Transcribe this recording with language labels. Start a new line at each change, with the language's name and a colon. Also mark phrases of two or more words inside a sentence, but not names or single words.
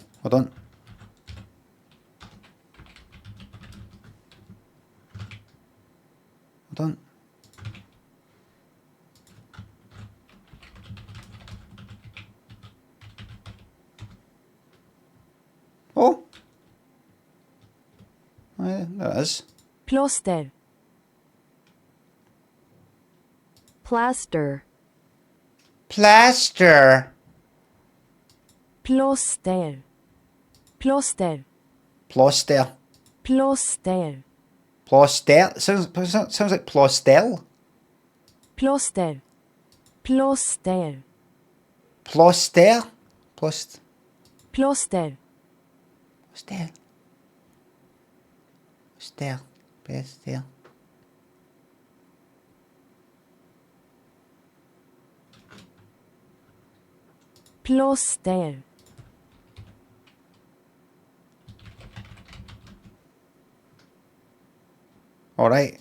English: Hold on. Hold on. Oh. There it is. Plåster. Plaster. Plaster.
Swedish: Plåster. Plåster.
English: Ploster. Plåster. Ploster. Sounds like plostel.
Swedish: Plåster. Plåster.
English: Ploster. Plost. Plåster. Ploster. Ploster. Ploster. Plåster. All right.